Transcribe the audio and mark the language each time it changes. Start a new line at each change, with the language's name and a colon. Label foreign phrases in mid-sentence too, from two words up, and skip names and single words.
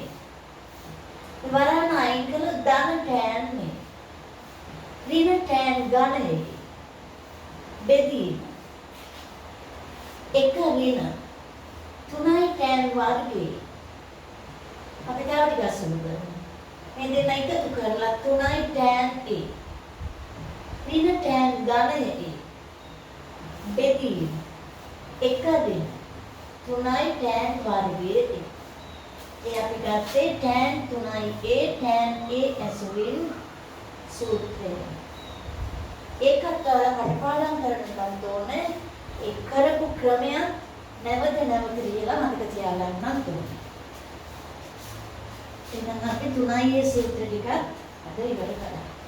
Sinhala: වරහන් අයින් කළොත් ධන tan මේ. ඍණ tan ගණයේ බෙදීම. එක ඍණ 3 tan වර්ගයේ. අපි තව ටිකක් සුළු කරමු. මේ දෙන්න එකතු කරලා 3 tan a. ඍණ tan ගණයේ බෙදීම. එක ඍණ 3 tan වර්ගයේ. ඒ අපි ගත්තේ tan 3a tan a ඇසුරින් සූත්‍රය. ඒකත් කටපාඩම් කරන්න ඕනේ. ඒ කරපු ක්‍රමය නැවත කියලා මතක තියාගන්නත් ඕනේ. එහෙනම් අපි 3a සූත්‍ර ටිකත් අද ඉවර කරා.